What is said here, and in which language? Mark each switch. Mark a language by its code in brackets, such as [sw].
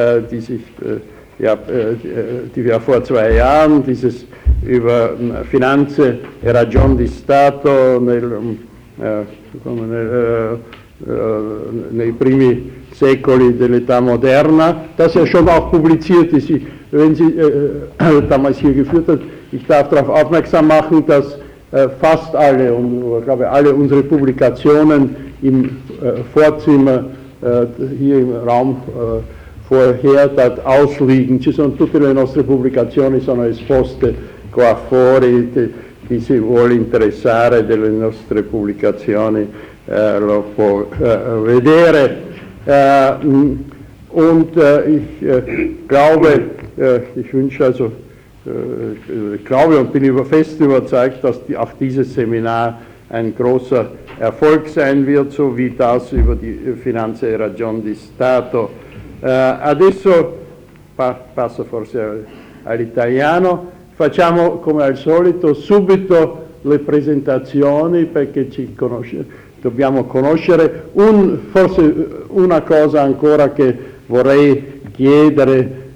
[de] die wir vor zwei Jahren dieses über Finanze e Ragion di Stato nei primi secoli dell'età moderna, das ja schon auch publiziert ist, wenn sie damals hier geführt hat. Ich darf darauf aufmerksam machen, dass fast alle, und ich glaube alle unsere Publikationen im Vorzimmer, hier im Raum vorher, dort ausliegen. [it] Ci sono tutte le nostre pubblicazioni, sono esposte qua fuori, chi si vuole interessare delle nostre pubblicazioni lo può vedere. [de] Ich bin fest überzeugt, dass auch dieses Seminar ein großer Erfolg sein wird, so wie das über die Finanze e Ragion di Stato. [it] Adesso passo forse all'italiano. Facciamo come al solito subito le presentazioni perché ci conosce, dobbiamo conoscere. Forse una cosa ancora che vorrei chiedere.